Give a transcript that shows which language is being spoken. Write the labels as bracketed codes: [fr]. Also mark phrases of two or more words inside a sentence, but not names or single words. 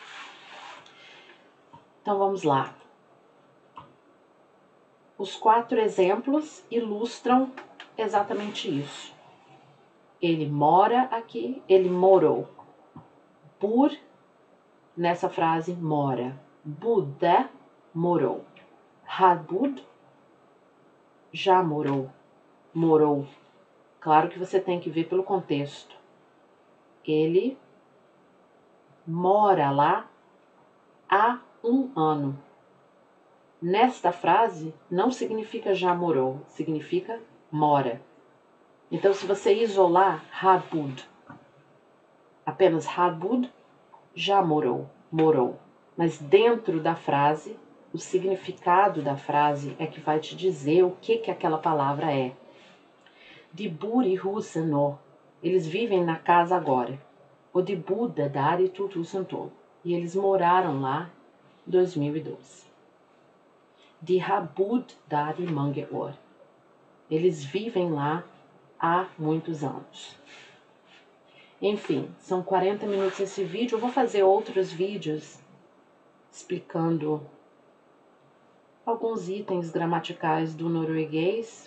[pt] Então vamos lá. Os 4 exemplos ilustram exatamente isso. Ele mora aqui, ele morou. Por, nessa frase, mora. [no] Bodde, morou. Har bodd, [pt] já morou. Morou. Claro que você tem que ver pelo contexto. Ele mora lá há 1 ano. Nesta frase, não significa já morou, significa mora. Então, se você isolar [no] har bodd, [pt] apenas [no] har bodd, [pt] já morou, morou. Mas dentro da frase, o significado da frase é que vai te dizer o que aquela palavra é. [no] De bor i huset nå. [pt] Eles vivem na casa agora. [no] Og de bodde der i 2012. [pt] E eles moraram lá em 2012. [no] De har bodd der i mange år. [pt] Eles vivem lá há muitos anos. Enfim, são 40 minutos esse vídeo. Eu vou fazer outros vídeos explicando alguns itens gramaticais do norueguês.